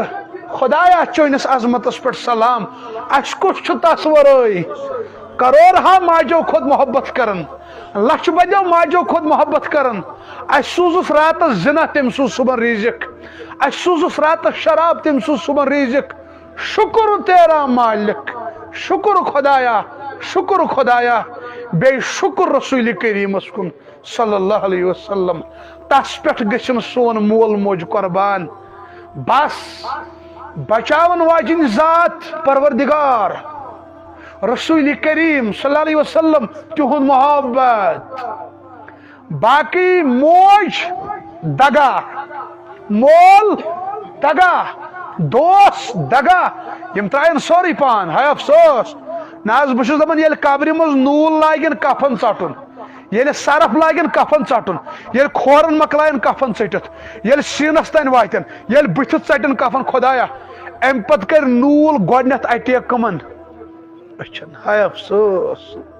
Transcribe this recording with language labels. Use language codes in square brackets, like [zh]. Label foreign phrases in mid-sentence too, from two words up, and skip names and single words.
[ks] خدایا چٲنِس عظمتس پٮ۪ٹھ سلام اَسہِ کُس چھُ تس ورٲے کروڑہا ماجو کھۄتہٕ محبت کران لچھ بدیو ماجو کھۄتہٕ محبت کران اَسہِ سوٗزُس راتس زِنا تٔمۍ سوٗز صبحن ریٖزق اَسہِ سوٗزُس راتس شراب تٔمۍ سوٗز صبحن ریٖزق [ur] شُکر تیرا مالک [ks] شُکر خۄدایا شُکر خۄدایا بیٚیہِ شُکر رسوٗلِ کریٖمس کُن [ar] صلی اللہ علیہ وسلم [ks] تس پٮ۪ٹھ گٔژھِنۍ سون مول موج قۄربان بس بچاون واجِنۍ ذات پروردگار رسول کریم [ar] صلی اللہ علیہ وسلم [ks] تہنٛد محبت باقی موج دگا مول دگا دوست دگا یم ترٛاین سورُے پان ہے افسوس نہ حظ بہٕ چھُس دپان ییٚلہِ قبرِ منٛز نوٗل لاگن کفن ژٹُن ییٚلہِ سرف لاگن کفن ژٹُن ییٚلہِ کھورن مکلاین کفن ژٔٹِتھ ییٚلہِ سیٖنس تانۍ واتن ییٚلہِ بٕتھِس ژٹن کفن خۄدایا امہِ پتہٕ کرِ نوٗل گۄڈنٮ۪تھ اٹیک کٕمن أچھن ہاے افسوس